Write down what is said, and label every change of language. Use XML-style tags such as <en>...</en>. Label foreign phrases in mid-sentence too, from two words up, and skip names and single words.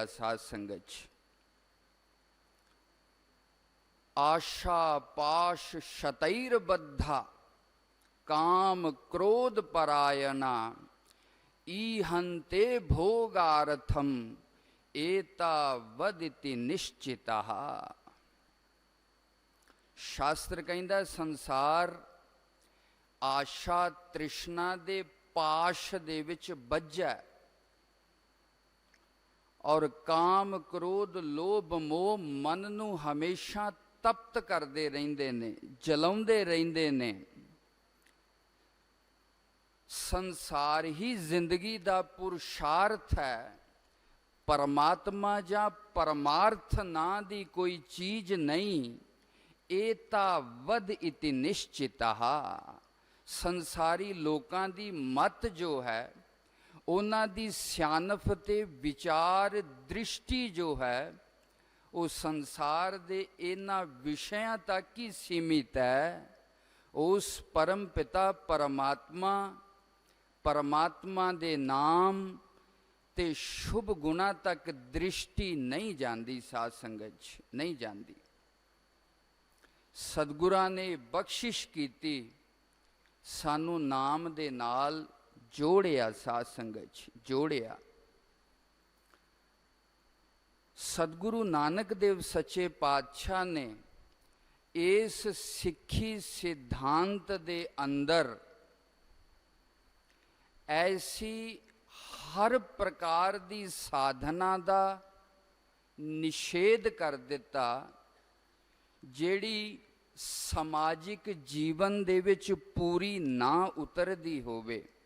<pa>ਸਾਧ ਸੰਗਤ ਜੀ,</pa> <sa>आशा पाश शतैर बद्धा, काम क्रोध परायणा, ईहंते भोगार्थम, एता वदिति निश्चितः।</sa> <pa>ਸ਼ਾਸਤਰ ਕਹਿੰਦਾ ਸੰਸਾਰ ਆਸ਼ਾ ਤ੍ਰਿਸ਼ਨਾ ਦੇ ਪਾਸ਼ ਦੇ ਵਿਚ ਬੱਝਾ ਔਰ ਕਾਮ ਕ੍ਰੋਧ ਲੋਭ ਮੋਹ ਮਨ ਨੂੰ ਹਮੇਸ਼ਾ ਤਪਤ ਕਰਤੇ ਰਹਿੰਦੇ ਨੇ, ਜਲਾਉਂਦੇ ਰਹਿੰਦੇ ਨੇ। ਸੰਸਾਰ ਹੀ ਜ਼ਿੰਦਗੀ ਦਾ ਪੁਰਸ਼ਾਰਥ ਹੈ, ਪਰਮਾਤਮਾ ਜਾ ਪਰਮਾਰਥ ਨਾ ਦੀ ਕੋਈ ਚੀਜ਼ ਨਹੀਂ।</pa> <sa>एता वद इति निश्चितः।</sa> <pa>ਸੰਸਾਰੀ ਲੋਕਾਂ ਦੀ ਮਤ ਜੋ ਹੈ, ਉਨ੍ਹਾਂ ਦੀ ਸਿਆਣਫ ਤੇ ਵਿਚਾਰ ਦ੍ਰਿਸ਼ਟੀ ਜੋ ਹੈ, ਵੋ ਸੰਸਾਰ ਦੇ ਇਨ੍ਹਾਂ ਵਿਸ਼ਿਆਂ ਤਕ ਹੀ ਸੀਮਿਤ ਹੈ। ਉਸ ਪਰਮ ਪਿਤਾ ਪਰਮਾਤਮਾ ਪਰਮਾਤਮਾ ਦੇ ਨਾਮ ਤੇ ਸ਼ੁਭ ਗੁਣਾ ਤਕ ਦ੍ਰਿਸ਼ਟੀ ਨਹੀਂ ਜਾਤੀ, ਸਾਧ ਸੰਗਤ ਚ ਨਹੀਂ ਜਾਤੀ। ਸਤਗੁਰਾਂ ਨੇ ਬਖ਼ਸ਼ਿਸ਼ ਕੀਤੀ, ਸਾਨੂੰ ਨਾਮ ਦੇ ਨਾਲ ਜੋੜਿਆ, ਸਾਧ ਸੰਗਤ ਚ ਜੋੜਿਆ। ਸਤਗੁਰੂ ਨਾਨਕ ਦੇਵ ਸੱਚੇ ਪਾਤਸ਼ਾਹ ਨੇ ਇਸ ਸਿੱਖੀ ਸਿਧਾਂਤ ਦੇ ਅੰਦਰ ਐਸੀ ਹਰ ਪ੍ਰਕਾਰ ਦੀ ਸਾਧਨਾ ਦਾ ਨਿਸ਼ੇਧ ਕਰ ਦਿਤਾ ਜਿਹੜੀ ਸਮਾਜਿਕ ਜੀਵਨ ਦੇ ਵਿਚ ਪੂਰੀ ਨਾ ਉਤਰਦੀ ਹੋਵੇ।</pa>